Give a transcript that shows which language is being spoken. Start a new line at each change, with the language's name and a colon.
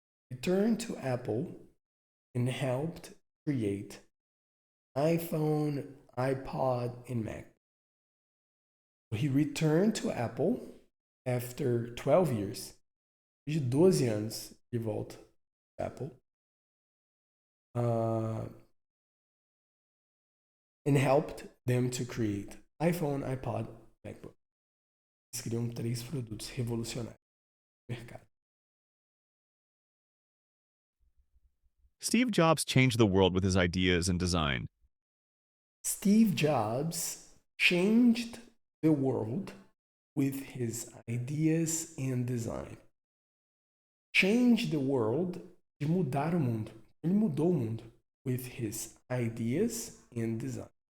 English: Returned to Apple and helped create iPhone, iPod, and Mac. He returned to Apple after 12 years.
Portuguese: De 12 anos de volta para Apple.
English: And helped them to create iPhone, iPod, MacBook.
Portuguese: Eles criam 3 produtos revolucionários no mercado.
English: Steve Jobs changed the world with his ideas and design. Steve Jobs changed the world with his ideas and design. Change the world,
Portuguese: de mudar o mundo. Ele mudou o mundo
English: with his ideas and design.